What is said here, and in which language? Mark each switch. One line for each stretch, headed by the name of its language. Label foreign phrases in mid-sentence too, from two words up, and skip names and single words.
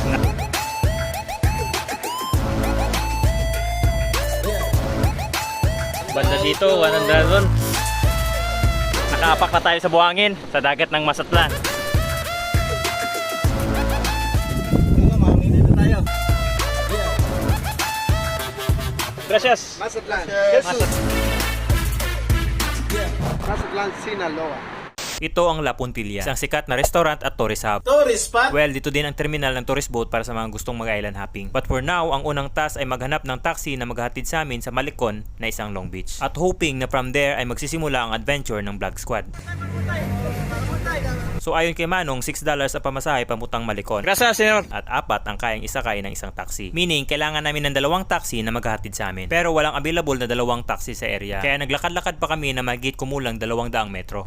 Filipino: Banda dito, 100 doon. Nakaapak na tayo sa buhangin, sa dagat ng Mazatlan. Mga mami, dito tayo. Gracias. Mazatlan. Mazatlan, Sinaloa. Ito ang La Puntilla, isang sikat na restaurant at
English: tourist hub. Tourist spot?
Filipino: Well, dito din ang terminal ng tourist boat para sa mga gustong
English: mag-island hopping. But for now,
Filipino: ang unang task ay maghanap ng taxi na maghahatid sa amin sa Malecon na isang Long Beach. At hoping na
English: from there
Filipino: ay magsisimula ang adventure ng Vlog Squad. So ayon kay Manong, $6 ang pamasahe pamutang Malecon.
Spanish: Gracias, senyor!
Filipino: At 4 ang kayang isakay ng isang taxi. Meaning, kailangan namin ng 2 taxi na maghahatid sa amin. Pero walang available na 2 taxi sa area. Kaya naglakad-lakad pa kami na magigit kumulang 200 metro.